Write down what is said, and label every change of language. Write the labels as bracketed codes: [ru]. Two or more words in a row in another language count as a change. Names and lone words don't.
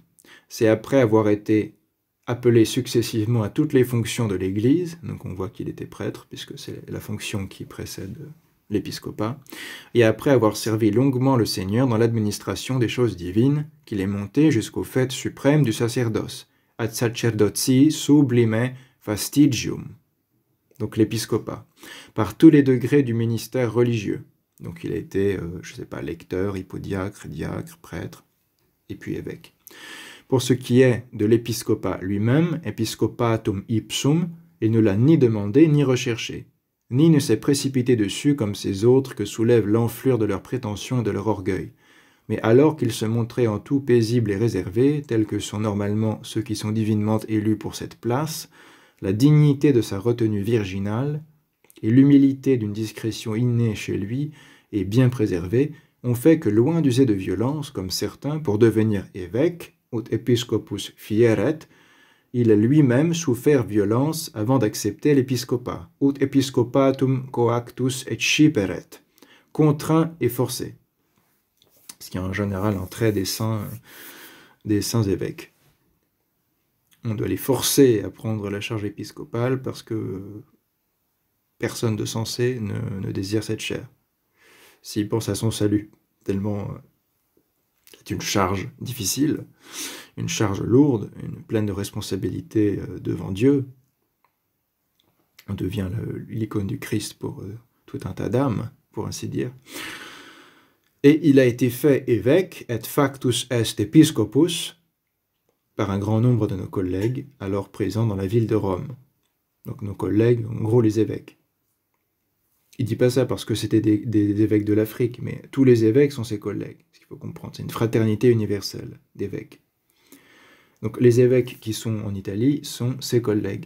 [fr] C'est après avoir été appelé successivement à toutes les fonctions de l'Église, donc on voit qu'il était prêtre, puisque c'est la fonction qui précède l'épiscopat, et après avoir servi longuement le Seigneur dans l'administration des choses divines, qu'il est monté jusqu'au fait suprême du sacerdoce, [la] ad sacerdotii sublime fastigium, [fr] donc l'épiscopat, par tous les degrés du ministère religieux. Donc il a été, je ne sais pas, lecteur, hypodiacre, diacre, prêtre, et puis évêque. Pour ce qui est de l'épiscopat lui-même, [la] episcopatum ipsum, [fr] il ne l'a ni demandé ni recherché, ni ne s'est précipité dessus comme ces autres que soulèvent l'enflure de leurs prétentions et de leur orgueil. Mais alors qu'il se montrait en tout paisible et réservé, tels que sont normalement ceux qui sont divinement élus pour cette place, la dignité de sa retenue virginale et l'humilité d'une discrétion innée chez lui et bien préservée ont fait que, loin d'user de violence, comme certains, pour devenir évêque, [la] ut episcopus fieret, [fr] il a lui-même souffert violence avant d'accepter l'épiscopat, [la] ut episcopatum coactus et sciperet, [fr] contraint et forcé. Ce qui est en général un trait des saints évêques. On doit les forcer à prendre la charge épiscopale parce que personne de sensé ne désire cette chaire. S'il pense à son salut, tellement c'est une charge difficile, une charge lourde, pleine de responsabilités devant Dieu. On devient l'icône du Christ pour tout un tas d'âmes, pour ainsi dire. Et il a été fait évêque, [la] et factus est episcopus, [fr] par un grand nombre de nos collègues, alors présents dans la ville de Rome. Donc nos collègues, en gros les évêques. Il ne dit pas ça parce que c'était des évêques de l'Afrique, mais tous les évêques sont ses collègues. Ce qu'il faut comprendre, c'est une fraternité universelle d'évêques. Donc les évêques qui sont en Italie sont ses collègues.